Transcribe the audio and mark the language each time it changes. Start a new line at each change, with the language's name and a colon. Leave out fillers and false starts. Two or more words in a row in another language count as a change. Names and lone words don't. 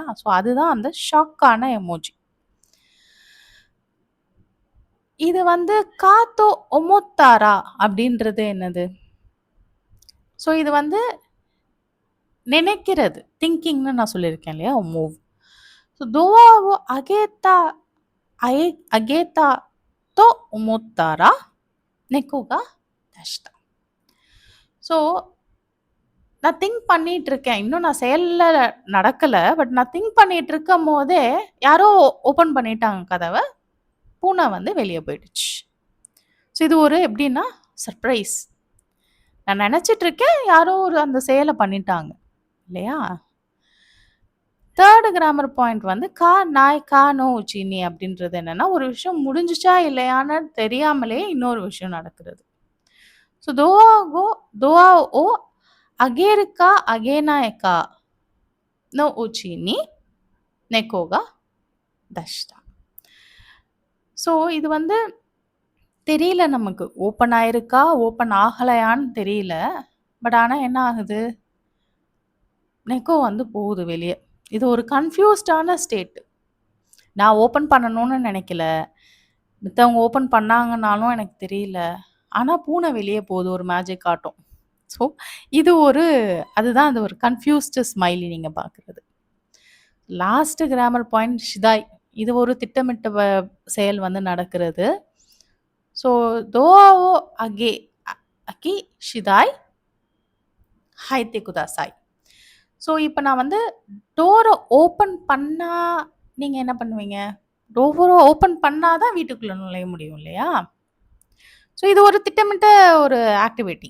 Tamil: ஸோ அதுதான் அந்த ஷாக்கான எமோஜி. இது வந்து
Japanese: かと 思ったら
Tamil: அப்படின்றது என்னது? ஸோ இது வந்து நினைக்கிறது. திங்கிங்ன்னு நான் சொல்லியிருக்கேன் இல்லையா? மூவ்.
Japanese: ஸோ "ドアを開けたと思ったら猫が出した."
Tamil: ஸோ நான் திங்க் பண்ணிட்டு இருக்கேன். இன்னும் நான் செயல்ல நடக்கல. பட் நான் திங்க் பண்ணிட்டு இருக்கும்போதே, யாரோ ஓப்பன் பண்ணிட்டாங்க கதவ. பூனை வந்து வெளிய போயிடுச்சு. ஸோ இது ஒரு எப்படின்னா, சர்ப்ரைஸ். நான் நெனச்சிட்டு இருக்கேன். யாரோ ஒரு அந்த செயல பண்ணிட்டாங்க. இல்லையா? 3
English: grammar point
Tamil: வந்து
Japanese: か、ない、か、の、うちに
Tamil: அப்படின்றது என்னன்னா, ஒரு விஷயம் முடிஞ்சுச்சா இல்லையான்னு தெரியாமலே இன்னொரு விஷயம் நடக்கிறது.
Japanese: ஸோ "ドアを開げるか開げないかのうちに猫が出した."
Tamil: ஸோ இது வந்து தெரியல நமக்கு. ஓப்பன் ஆயிருக்கா, ஓப்பன் ஆகலையான்னு தெரியல. பட் ஆனா என்ன ஆகுது? நெக்கோ வந்து போகுது வெளிய. இது ஒரு
English: confused state.
Tamil: நான் ஓப்பன் பண்ணணும்னு நெனைக்கல. மித்தவங்க ஓப்பன் பண்ணாங்கன்னாலும் எனக்கு தெரியல. ஆனா பூனை வெளிய போகுது ஒரு மேஜிக் காட்டும். ஸோ இது ஒரு அதுதான் அந்த ஒரு
English: confused smiley
Tamil: நீங்க பார்க்குறது.
English: last grammar point
Tamil: ஷிதாய். இது ஒரு திட்டமிட்ட செயல் வந்து நடக்கிறது.
Japanese: ஸோ "ドアを開け次第 入って ください."
Tamil: ஸோ இப்ப நான் வந்து
English: door open
Tamil: பண்ணா நீங்க என்ன பண்ணுவீங்க?
English: door open
Tamil: பண்ணா தான் வீட்டுக்குள்ள நுழைய முடியும் இல்லையா? ஸோ இது ஒரு திட்டமிட்ட ஒரு ஆக்டிவிட்டி.